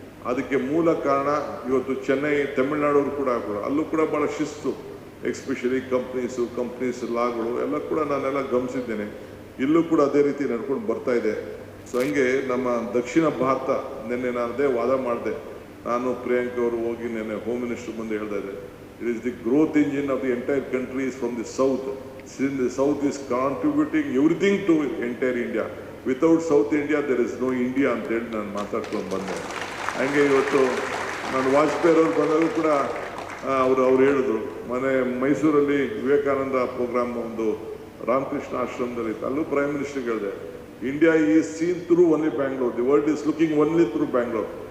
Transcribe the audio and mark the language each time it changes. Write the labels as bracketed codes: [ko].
[kn] ಅದಕ್ಕೆ ಮೂಲ ಕಾರಣ ಇವತ್ತು ಚೆನ್ನೈ, ತಮಿಳ್ನಾಡವರು ಕೂಡ ಅಲ್ಲೂ ಕೂಡ ಭಾಳ ಶಿಸ್ತು, ಎಕ್ಸ್ಪೆಷಲಿ ಕಂಪ್ನೀಸ್ ಲಾಗಳು ಎಲ್ಲ ಕೂಡ ನಾನೆಲ್ಲ ಗಮನಿಸಿದ್ದೇನೆ. ಇಲ್ಲೂ ಕೂಡ ಅದೇ ರೀತಿ ನಡ್ಕೊಂಡು ಬರ್ತಾ ಇದೆ. ಸೊ ಹಂಗೆ ನಮ್ಮ ದಕ್ಷಿಣ ಭಾರತ, ನಿನ್ನೆ ನಾನು ಅದೇ ವಾದ ಮಾಡಿದೆ. ನಾನು ಪ್ರಿಯಾಂಕ್ ಅವರು ಹೋಗಿ ನಿನ್ನೆ ಹೋಮ್ ಮಿನಿಸ್ಟರ್ ಮುಂದೆ ಹೇಳ್ತಾ ಇದ್ದೆ, [en] It is the growth engine of the entire country is from the south. Since the south is contributing everything to entire India. Without South India, there is no India [kn] ಅಂತ ಹೇಳಿ ನಾನು ಮಾತಾಡ್ಕೊಂಡು ಬಂದೆ. ಹಂಗೆ ಇವತ್ತು ನಾನು ವಾಜಪೇಯಿ ಅವರು ಬಂದಾಗ ಕೂಡ ಅವ್ರು ಹೇಳಿದ್ರು, ಮೈಸೂರಲ್ಲಿ ವಿವೇಕಾನಂದ ಪ್ರೋಗ್ರಾಮ್ ಒಂದು ರಾಮಕೃಷ್ಣ ಆಶ್ರಮದಲ್ಲಿ ಇತ್ತು. ಅಲ್ಲೂ ಪ್ರೈಮ್ ಮಿನಿಸ್ಟರ್ಗೆ ಹೇಳಿದೆ, [en] India is seen through only Bangalore, the world is looking only through Bangalore.